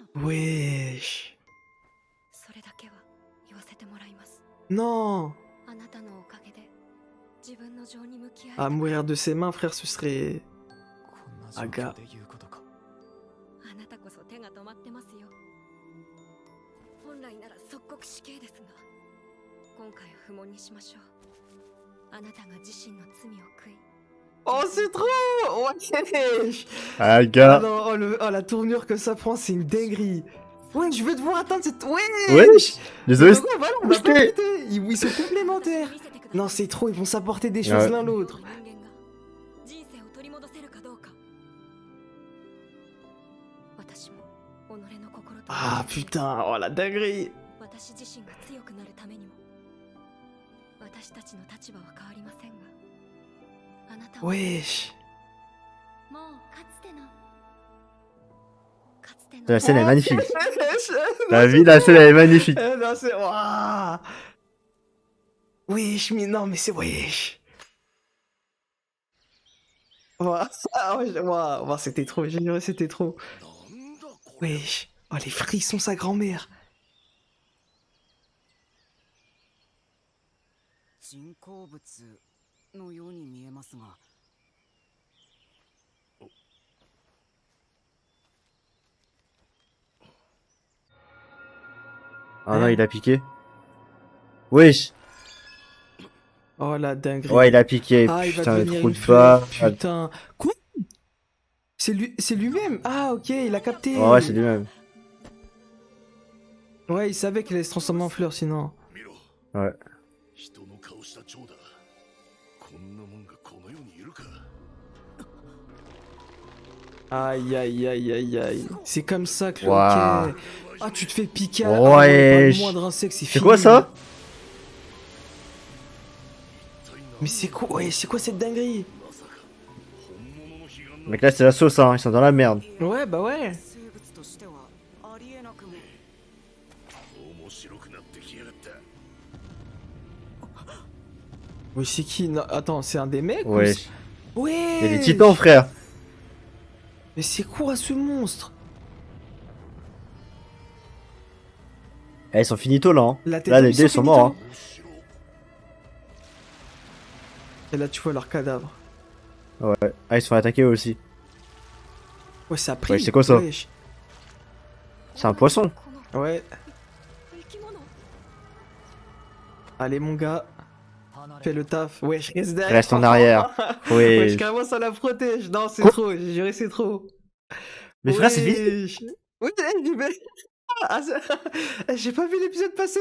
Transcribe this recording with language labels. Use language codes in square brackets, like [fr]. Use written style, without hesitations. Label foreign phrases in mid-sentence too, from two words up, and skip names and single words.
[fr] Wesh. [ja] それだけは言わせてもらいます [fr] Non. [ja] あなたのおかげで自分の情に向き合え [fr] À [ja] た [fr] mourir de ses mains, frère, ce serait. [ja] こんな状況で言うことかあなたこそ手が止まってますよ本来なら即刻死刑ですが今回は不問にしましょうあなたが自身の罪を悔い [fr] Oh, c'est trop. Wesh. Ah, Ah gars. non, oh, la tournure que ça prend, c'est une dinguerie. Ouais, je veux te voir atteindre cette. Wesh. Wesh. Désolé. Mais pourquoi, voilà, on va Putain. pas péter. Ils sont complémentaires. Non, c'est trop, ils vont s'apporter des choses Ouais. l'un l'autre. [ja] 人生を取り戻せるかどうか私も己の心と [fr] Ah putain, oh la dinguerie. [ja] 私自身が強くなるためにも私たちの立場は変わりませんがあなたは [fr] Wesh. [ja] もうかつての [fr] La scène est magnifique. Wesh. La vie, la scène elle est magnifique. Eh, non, c'est. Ouah. Wesh, mais non, mais c'est wesh. Ouah, ah, ouais, ouah, ouah, c'était trop, j'ai juré, c'était trop. [ja] なんだこれ [fr] Wesh. Oh, les frissons, sa grand-mère. [ja] 人工物のように見えますが [fr] Ah non, il a piqué. Wesh. Oh la dinguerie. Ouais, il a piqué. Ah, il va Putain, le devenir trou une de fleur. bas. Putain. Quoi? C'est lui-même. Ah, ok, il a capté. Ouais, c'est lui-même. Ouais, il savait qu'il allait se transformer en fleur sinon. [ja] 見ろ [fr] Ouais. [ja] 人の顔した蝶だこんなもんがこの世にいるか [fr] Aïe, aïe, aïe, aïe, aïe. C'est comme ça que le Waouh. hockey- Ah, tu te fais piquer Ouais. pas le moindre insecte, c'est C'est fini. quoi ça? Mais c'est quoi? Ouais, c'est quoi cette dinguerie? [ja] まさか本物の彼岸の [fr] Mec, là, c'est la sauce, hein. Ils sont dans la merde. Ouais, bah ouais. [ja] 生物としてはありえなくも面白くなってきやがった [fr] Oui, c'est qui? Non, attends, c'est un des mecs? ou Ouais. c'est- Ouais. Il y a des titans, frère. Mais c'est quoi ce monstre? Eh, ils sont finito là. Hein. La tête Là, de les dés sont morts. Hein. [ja] 面白 [fr] Et là, tu vois leur cadavre. Ah, ils se font attaquer eux aussi. Ouais, ça a pris. Ouais, c'est quoi ça? Wesh. C'est un poisson. [ja] この [fr] Ouais. [ja] 生き物 [fr] Allez, mon gars, [ja] 離れ [fr] fais le taf. Wesh, reste derrière. Reste en arrière. Wesh, Ouais. carrément, ça la protège. Non, c'est Quoi trop. J'ai juré, c'est trop. Mais frère, c'est fini. Wesh. Ouais, mais... Ah, ça- J'ai pas vu l'épisode passer.